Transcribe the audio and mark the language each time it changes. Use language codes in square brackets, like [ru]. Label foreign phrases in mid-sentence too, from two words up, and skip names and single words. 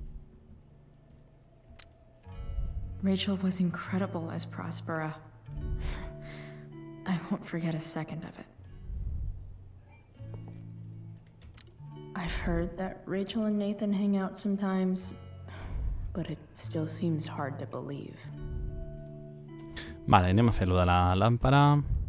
[en] Rachel was incredible as Prospera. I won't forget a second of it. I've heard that Rachel and Nathan hang out sometimes, but it still seems hard to believe. [ca] Vale, anem a fer lo de la lámpara.